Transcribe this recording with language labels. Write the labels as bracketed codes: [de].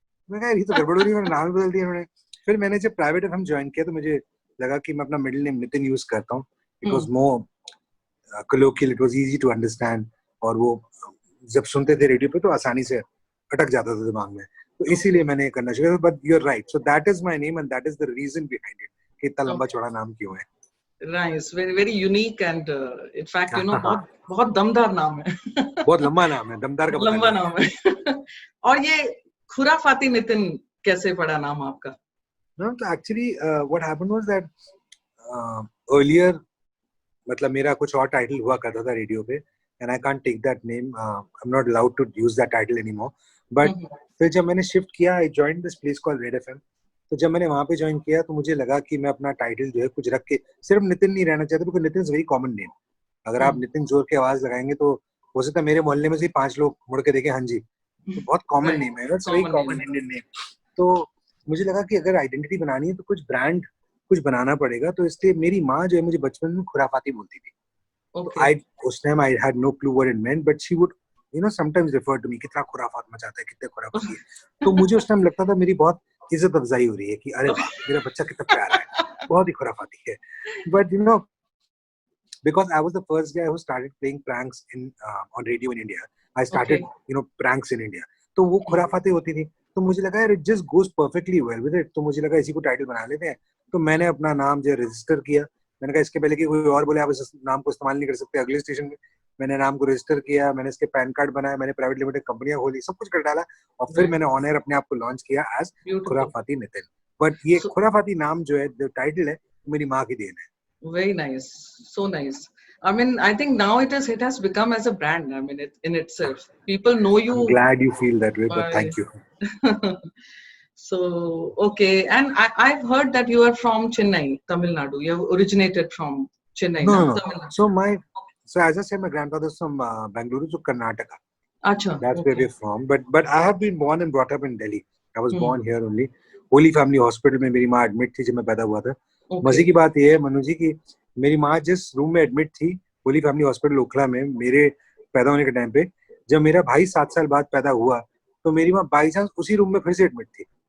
[hi] मैं कहा ये तो गड़बड़ हो रही है, मैंने नाम बदल दिया उन्होंने. फिर मैंने जब प्राइवेट एफएम ज्वाइन किया तो मुझे लगा कि मैं अपना मिडिल नेम नितिन यूज करता हूँ. [en] It was more colloquial, it was easy to understand. [hi] और वो जब सुनते थे रेडियो पे तो आसानी से अटक जाता था दिमाग में, तो इसीलिए मैंने करना शुरू किया. [en] but you are right, so that is my name and that is the reason behind it [hi] कि इतना लंबा चौड़ा नाम क्यों है. [en] Nice, very very unique, and in fact, you know, [hi] बहुत दमदार नाम है. बहुत लंबा नाम है, दमदार का लंबा नाम है. और ये खुराफाती नितिन कैसे पड़ा नाम आपका? [en] No, so actually what happened was that earlier [hi] मतलब मेरा कुछ और टाइटल हुआ करता था रेडियो पे, [en] and I can't take that name. I'm not allowed to use that title anymore. But [hi] फिर जब मैंने शिफ्ट किया, [en] I joined this place called Red FM. [hi] तो जब मैंने वहाँ पे ज्वाइन किया तो मुझे लगा कि मैं अपना टाइटल जो है कुछ रख के सिर्फ नितिन नहीं रहना चाहता, क्योंकि Nitin [en] Is very common name. [hi] अगर आप नितिन जोर की आवाज लगाएंगे तो हो सकता है मेरे मोहल्ले में से 5 लोग मुड़ के देखें हाँ जी, तो बहुत कॉमन नेम है, [en] It's very common Indian name. [hi] तो मुझे लगा कि अगर आइडेंटिटी बनानी है तो कुछ ब्रांड कुछ बनाना पड़ेगा, तो इसलिए मेरी माँ जो है मुझे बचपन में खुराफाती बोलती थी। उस time [en] I had no clue what it meant, but she would sometimes refer to me, [hi] कितना खुराफात मचाता है, कितने खुराफाती है। तो मुझे उस टाइम लगता था मेरी बहुत इज्जत अफजाई हो रही है कि अरे वाह मेरा बच्चा कितना प्यारा है, बहुत ही खुराफाती है। [en] But because I was the first guy who started playing pranks on radio in India. I started, pranks in India. [hi] तो वो खुराफातें होती थी, तो मुझे लगा यार [en] it just goes perfectly well with it, [hi] तो मुझे लगा इसी को टाइटल बना लेते हैं। तो मैंने अपना नाम जो रजिस्टर किया, मैंने कहा इसके पहले कि कोई और बोले आप इस नाम को इस्तेमाल नहीं कर सकते अगले स्टेशन में, मैंने नाम को रजिस्टर किया, मैंने इसके पैन कार्ड बनाया, मैंने प्राइवेट लिमिटेड कंपनियां खोली, सब कुछ कर डाला, और फिर मैंने ऑन एयर अपने आप को लॉन्च किया एज खुराफाती नितिन। बट ये खुराफाती नाम जो है, जो टाइटल है, मेरी माँ की देन है। [en] Very nice, so nice. I mean, I think now it has become as a brand. I mean, in itself, people know you. I'm glad you feel that way, but thank you. So okay, and I've heard that you are from Chennai, Tamil Nadu. You have originated from Chennai. No. Tamil Nadu. So as I said, my grandfather's from Bangalore, so Karnataka. [hi] Acha. [en] That's where we're from. But I have been born and brought up in Delhi. I was born here only. [hi] Holy Family Hospital में मेरी माँ admit थी जब मैं पैदा हुआ था। मजे की बात ये है मनु जी की मेरी माँ जिस रूम में एडमिट थी होली फैमिली हॉस्पिटल ओखला में मेरे पैदा होने के टाइम पे, जब मेरा भाई 7 साल बाद पैदा हुआ तो मेरी माँ बाई चांस उसी रूम में फिर से एडमिट थी।